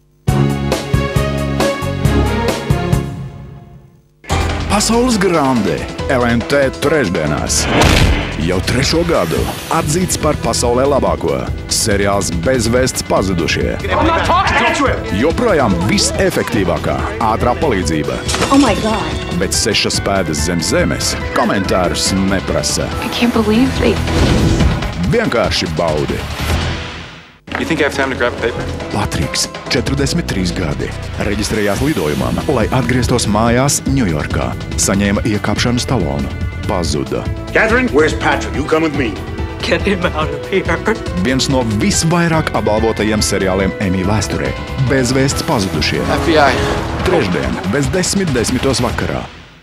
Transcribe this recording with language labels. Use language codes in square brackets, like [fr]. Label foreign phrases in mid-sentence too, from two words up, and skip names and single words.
[lv] Pasaules grande LNT trešdienās. Jau 3. gadu atzīts par pasaulē labāko. Seriāls Bezvēsts pazudušie. Joprojām visefektīvākā ātrā palīdzība. [en] Oh my God! [lv] Bet 6 pēdas zem zemes komentārus neprasa. [en] I can't believe they... [lv] Vienkārši baudi. [en] You think I have time to grab a paper? [lv] Patriks, 43 gadi, reģistrējās lidojumam, lai atgrieztos mājās Ņujorkā. Saņēma iekāpšanas talonu. Pazuda. [en] Catherine, where's Patrick? You come with me. Get him out of here. [lv] Viens no visvairāk apbalvotajiem seriāliem Emmy vēsturē. Bezvēsts pazudušie. FBI. Trešdien, bez 10:10 vakarā.